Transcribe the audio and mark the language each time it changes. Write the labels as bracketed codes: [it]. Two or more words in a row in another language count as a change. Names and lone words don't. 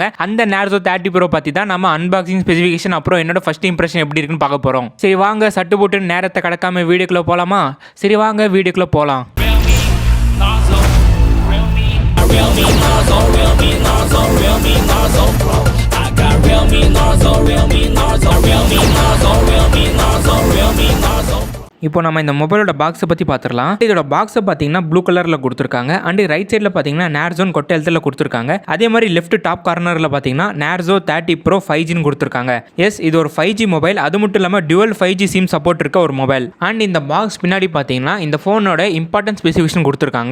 [ta] அந்த நார்சோ 30 ப்ரோ பற்றி தான் நம்ம [en] unboxing, specification [ta] அப்புறம் என்னோட [en] first impression [ta] எப்படி இருக்குன்னு பார்க்க போகிறோம். சரி வாங்க, சட்டு போட்டு நேரத்தை கடக்காம வீடியோக்குள்ளே போகலாமா? சரி வாங்க வீடியோக்குள்ளே போகலாம். REALME NARZO, REALME NARZO, REALME NARZO PRO. [en] I got REALME NARZO, REALME NARZO, REALME NARZO, REALME NARZO, REALME NARZO. [ta] இப்போ நம்ம இந்த [en] mobileஓட boxஐ [ta] பற்றி பார்த்துடலாம். இதோட பாக்ஸை பார்த்தீங்கன்னா [en] blue colorல் [ta] கொடுத்துருக்காங்க. [en] and right sideல் [ta] பார்த்தீங்கன்னா நார்சோன் கொட்டை எழுத்தில் கொடுத்துருக்காங்க. அதே மாதிரி [en] left top cornerல் [ta] பார்த்தீங்கன்னா நார்சோ 30 ப்ரோ 5Gன்னு கொடுத்துருக்காங்க. எஸ், இது ஒரு 5G மொபைல். அது மட்டும் இல்லாமல் [en] dual 5G SIM support [ta] இருக்க ஒரு மொபைல். அண்ட் இந்த பாக்ஸ் பின்னாடி பார்த்தீங்கன்னா இந்த ஃபோனோட [en] important specification [ta] கொடுத்துருக்காங்க.